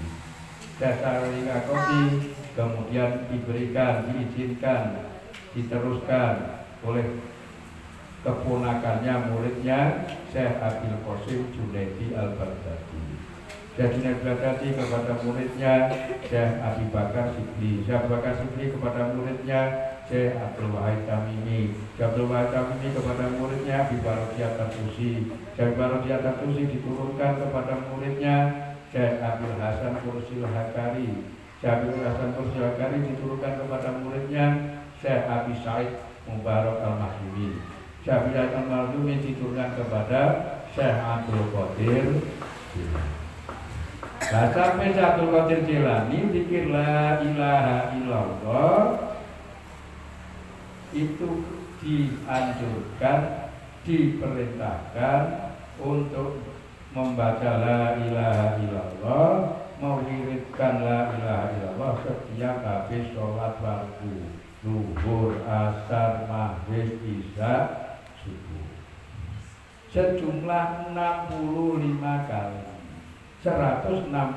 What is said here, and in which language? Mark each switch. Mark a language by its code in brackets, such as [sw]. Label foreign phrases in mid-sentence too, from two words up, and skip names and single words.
[id] Syekh Siri Asakoti kemudian diberikan, diizinkan, diteruskan oleh keponakannya, muridnya Syekh Abil Qasim Junaidi Al-Baghdadi. Syekh Junaidi Al-Baghdadi kepada muridnya Syekh Abi Bakar Shibli. Syekh Bakar Shibli kepada muridnya Syekh Abdul Wahid Tamimi. Syekh Abdul Wahid Tamimi kepada muridnya Abi Barodiyah Tartusi. Syekh Barodiyah Tartusi diturunkan kepada muridnya Syekh Abil Hasan Kursil Hakari. Syekh Abil Hasan Kursil Hakari diturunkan kepada muridnya Syekh Abi Said Mubarak Al-Mahdumi. Syekh Abi Said Al-Mahdumi diturunkan kepada Syekh Abdul Qadir Jilani. Nah, sampai Syekh Abdul Qadir Jilani zikir [ar] la ilaha illallah [id] itu dianjurkan, diperintahkan untuk membaca [ar] la ilaha illallah, [id] mewiridkan [ar] la ilaha illallah [id] setiap habis sholat fardu, zuhur, asar, maghrib, isya, subuh. Sejumlah 65 kali. 165